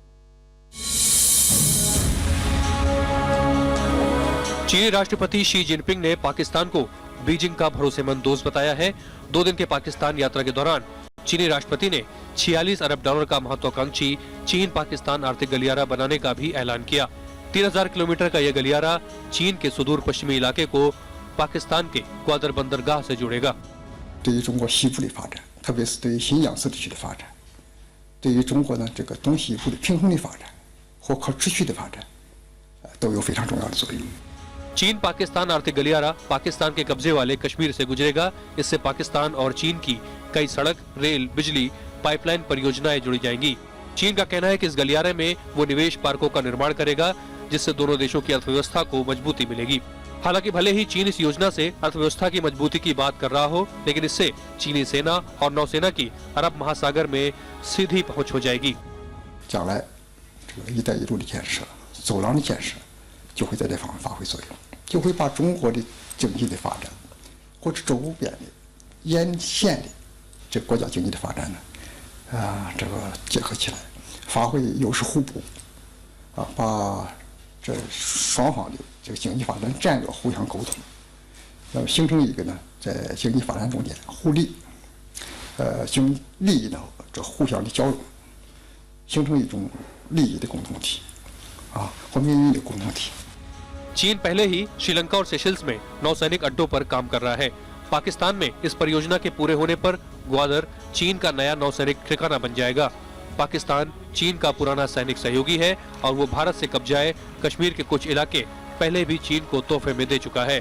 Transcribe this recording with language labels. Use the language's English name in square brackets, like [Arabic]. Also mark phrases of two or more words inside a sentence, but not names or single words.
[Hindi] चीनी राष्ट्रपति शी जिनपिंग ने पाकिस्तान को बीजिंग का भरोसेमंद दोस्त बताया है। 2 दिन के पाकिस्तान यात्रा के दौरान चीनी राष्ट्रपति ने $46 अरब का महत्वाकांक्षी चीन पाकिस्तान आर्थिक गलियारा बनाने का भी ऐलान किया। 3000 किलोमीटर का यह गलियारा चीन के सुदूर पश्चिमी इलाके को पाकिस्तान के ग्वादर बंदरगाह से जोड़ेगा। [Chinese] 对于中国西部的发展，特别是对于新疆自治区的发展，对于中国呢这个东西部的平衡的发展或可持续的发展，都有非常重要的作用。 [Hindi] चीन पाकिस्तान आर्थिक गलियारा पाकिस्तान के कब्जे वाले कश्मीर से गुजरेगा। इससे पाकिस्तान और चीन की कई सड़क, रेल, बिजली, पाइपलाइन परियोजनाएं जुड़ी जाएंगी। चीन का कहना है कि इस गलियारे में वो निवेश पार्कों का निर्माण करेगा, जिससे दोनों देशों की अर्थव्यवस्था को मजबूती मिलेगी। हालांकि भले ही चीन इस योजना से अर्थव्यवस्था की मजबूती की बात कर रहा हो, लेकिन इससे चीनी सेना और नौसेना की अरब महासागर में सीधी पहुंच हो जाएगी। [Chinese] 将来这个“一带一路”的建设、走廊的建设，就会在这方面发挥作用，就会把中国的经济的发展，或者周边的沿线的这国家经济的发展呢，这个结合起来，发挥优势互补，把这双方的这个经济发展战略互相沟通，那么形成一个呢，在经济发展中间互利，经利益呢这互相的交融，形成一种利益的共同体，和命运的共同体。 [Hindi] चीन पहले ही श्रीलंका और सेशल्स में नौसैनिक अड्डों पर काम कर रहा है। पाकिस्तान में इस परियोजना के पूरे होने पर ग्वादर चीन का नया नौसैनिक ठिकाना बन जाएगा। पाकिस्तान चीन का पुराना सैनिक सहयोगी है और वो भारत से कब्जाए कश्मीर के कुछ इलाके पहले भी चीन को तोहफे में दे चुका है।